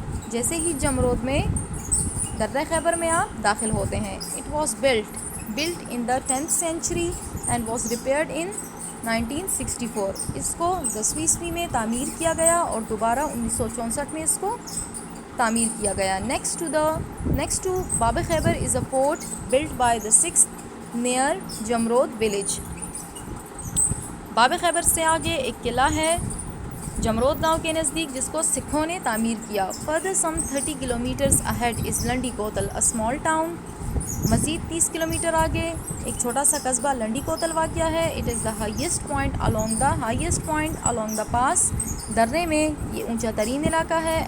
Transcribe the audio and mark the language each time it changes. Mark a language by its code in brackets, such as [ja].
[ur] جیسے ہی جمرود میں درہ خیبر میں آپ داخل ہوتے ہیں. [en] It was built in the 10th century and was repaired in 1964. [ur] اس کو 10ویں عیسوی میں تعمیر کیا گیا اور دوبارہ 1964 میں اس کو تعمیر کیا گیا. [en] Next to Bab Khyber is a fort built by the Sikhs near Jamrud village. [ur] باب خیبر سے آگے ایک قلعہ ہے جمرود گاؤں کے نزدیک جس کو سکھوں نے تعمیر کیا. [en] Further some 30 kilometers ahead is Landi Kotal, a small town. [ur] مزید 30 کلومیٹر آگے ایک چھوٹا سا قصبہ لنڈی کوتل واقع ہے. [en] It is the highest point along the pass. [ur] درے میں یہ اونچا ترین علاقہ ہے.